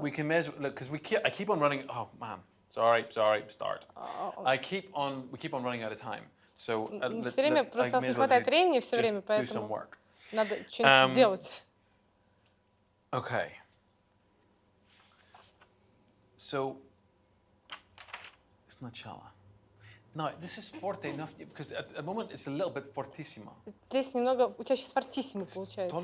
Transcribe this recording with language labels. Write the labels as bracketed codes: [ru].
[en] we can measure because I keep on running. Oh man, sorry, start. We keep on running out of time. So [ru] Все время просто у нас не хватает времени, все время, [en] do some work. [ru] надо что-нибудь сделать. [en] Okay. [ru] So, сначала. [en] No, this is forte enough because at the moment it's a little bit fortissimo. [ru] Здесь немного, у тебя сейчас фортиссимо получается.